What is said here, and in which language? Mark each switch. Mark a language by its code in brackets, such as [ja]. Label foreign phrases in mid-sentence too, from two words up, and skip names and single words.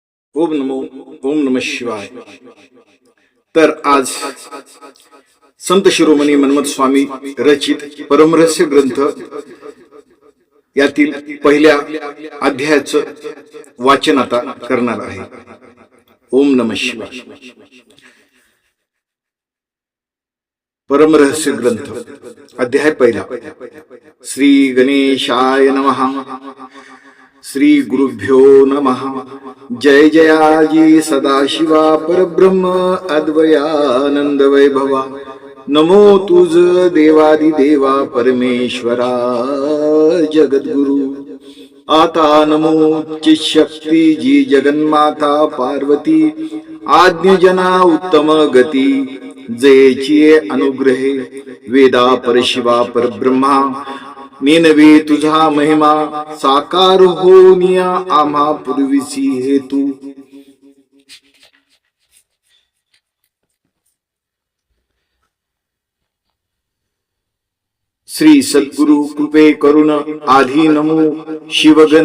[sa] ओम नमः शिवाय. [mr] तर आज संत शिरोमणी मन्मथ स्वामी रचित परमरहस्य ग्रंथ यातील पहिल्या अध्यायाचं वाचन आता करणार आहे. [sa] ओम नमः शिवाय. [mr] परमरहस्य ग्रंथ अध्याय पहिला. [sa] श्री गणेशाय नमः. श्री गुरुभ्यो नमः. [mr] जय जयाजी सदाशिवा परब्रह्म अद्वयानंद वैभवा. नमो तुझ देवादिदेवा परमेश्वरा जगद्गुरु. आता नमो चिशक्ती जी जगन्माता पार्वती. आज्ञजना उत्तम गती जयची अनुग्रहे. वेदा परशिवा परब्रह्मा नेनवे तुझा महिमा. साकार होनिया आम्हा पूर्वीची हेतू. श्री सद्गुरु कृपे करुण आधी नमो शिवगण.